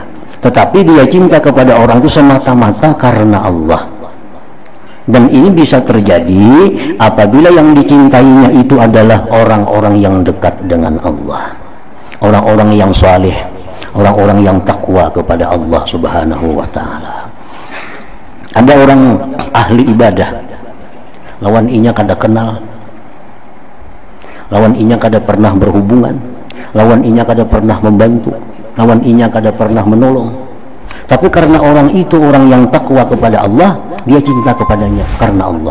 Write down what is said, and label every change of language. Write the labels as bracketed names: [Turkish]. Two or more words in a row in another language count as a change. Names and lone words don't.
[Indonesian] Tetapi dia cinta kepada orang itu semata-mata karena Allah. Dan ini bisa terjadi apabila yang dicintainya itu adalah orang-orang yang dekat dengan Allah, orang-orang yang saleh, orang-orang yang takwa kepada Allah [Arabic] Subhanahu wa ta'ala. [Banjar] Ada orang ahli ibadah, lawan inya kada kenal, lawan inya kada pernah berhubungan, lawan inya kada pernah membantu, lawan inya kada pernah menolong. [Indonesian] Tapi karena orang itu orang yang takwa kepada Allah, dia cinta kepadanya karena Allah.